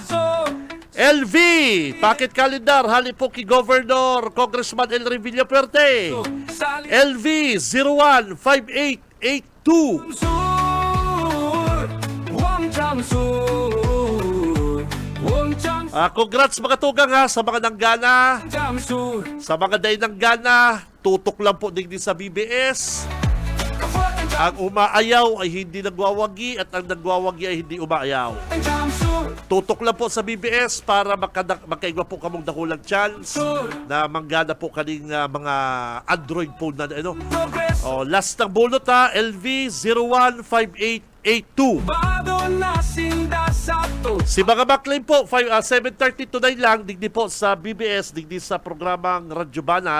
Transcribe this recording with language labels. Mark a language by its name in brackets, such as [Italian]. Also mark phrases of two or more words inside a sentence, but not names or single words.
[Bikol] LV, [English] packet calendar, [Bikol] hali po kay Governor Congressman El Revilla Puerte. LV 015882. Congrats mga tugang ha sa mga nanggana, sa mga day nanggana, tutok lang po din sa BBS. [Filipino] Ang umaayaw ay hindi nagwawagi at ang nagwawagi ay hindi umaayaw. [Bikol] Tutok lang po sa BBS para makaigwa po kamong dakulang chance na manggana po kaning mga Android phone na ano. Last ng bulot ha, LV 015882. Si mga backline po, 7:30 to 9 lang, digdi po sa BBS, digdi sa programang Radyo Banat.